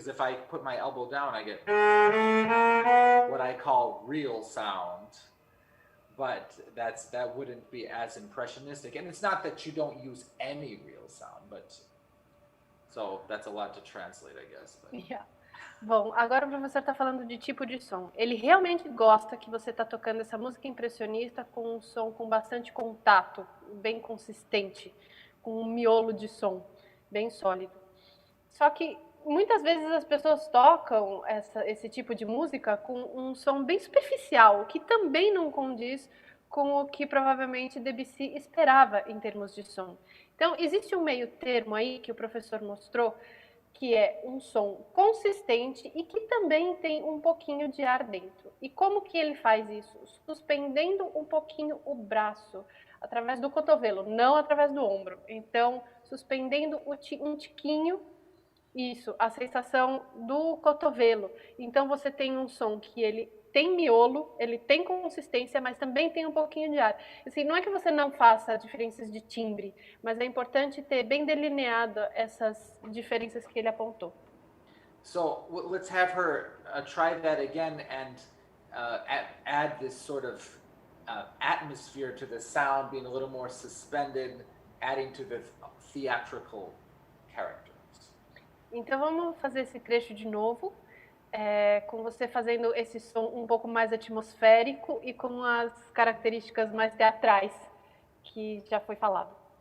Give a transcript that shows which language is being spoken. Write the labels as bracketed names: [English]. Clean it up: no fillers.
[English] Because if I put my elbow down, I get what I call real sound, but that wouldn't be as impressionistic. And it's not that you don't use any real sound, but so that's a lot to translate, I guess. But. [Portuguese] Yeah. Bom, agora o professor está falando de tipo de som. Ele realmente gosta que você está tocando essa música impressionista com um som com bastante contato, bem consistente, com um miolo de som bem sólido. Só que muitas vezes as pessoas tocam esse tipo de música com um som bem superficial, que também não condiz com o que provavelmente Debussy esperava em termos de som. Então, existe um meio termo aí que o professor mostrou, que é um som consistente e que também tem um pouquinho de ar dentro. E como que ele faz isso? Suspendendo um pouquinho o braço, através do cotovelo, não através do ombro. Então, suspendendo um tiquinho Isso, a sensação do cotovelo. Então você tem um som que ele tem miolo, ele tem consistência, mas também tem um pouquinho de ar. Assim, não é que você não faça diferenças de timbre, mas é importante ter bem delineado essas diferenças que ele apontou. [English] So let's have her try that again and add this sort of atmosphere to the sound, being a little more suspended, adding to the theatrical characters. [Portuguese] Então vamos fazer esse trecho de novo, com você fazendo esse som um pouco mais atmosférico e com as características mais teatrais que já foi falado.